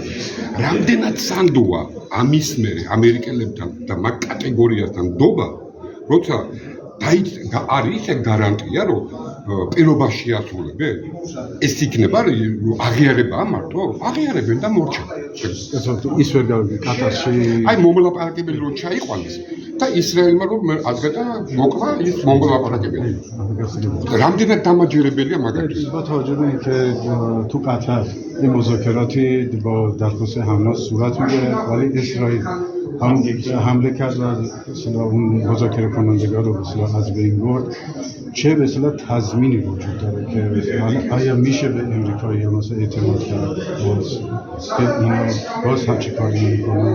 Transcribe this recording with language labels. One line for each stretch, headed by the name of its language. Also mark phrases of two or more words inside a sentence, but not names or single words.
Georgian: რამდენად სანდოა ამის მერე ამერიკელებთან და მაგ კატეგორიასთან დობა, როცა არის ეს გარანტია, რომ პირობაში ასრულებენ? ეს იქნება აღიარებაა მარტო? აღიარებენ და მორჩა. ის ვერ გავიგე ყატარში. აი მომლაპარაკებელი რო ჩაიყვანეს და ისრაელმა რომ აზრდა მოკლა ის მომლაპარაკებელი. რამდენად დამაჯერებელია მაგათთვის?
Persian: باتوجه که تو قطر این مذاکراتی با درخواست حماس صورت میگیره ولی اسرائیل هم حمله کرد و اون مذاکره کنندگان رو از بین برد. چه به اصطلاح تضمینی وجود داره که آیا میشه به امریکایی مثلا اعتماد کرد که اینا باز هم چی کار میکنه؟